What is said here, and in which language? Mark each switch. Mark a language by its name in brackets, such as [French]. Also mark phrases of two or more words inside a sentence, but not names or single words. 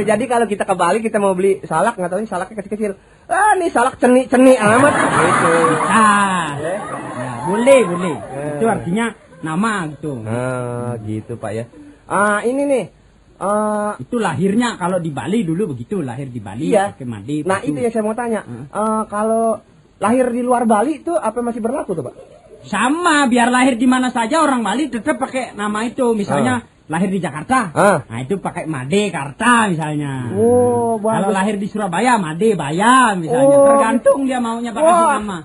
[Indonesian] Jadi kalau kita ke Bali kita mau beli salak, nggak tahu ini salaknya kecil-kecil. Nih salak ceni amat. Gitu. Ya, boleh. Itu artinya nama gitu. Gitu Pak ya. Ini nih. Itu lahirnya kalau di Bali dulu begitu, lahir di Bali Iya. pakai made. Nah, putu. itu yang saya mau tanya. Kalau lahir di luar Bali itu apa masih berlaku tuh, Pak? Sama, biar lahir di mana saja orang Bali tetap pakai nama itu. Misalnya lahir di Jakarta, nah itu pakai Made Karta misalnya. Oh, kalau lahir di Surabaya, Made Baya misalnya. Tergantung dia maunya pakai nama.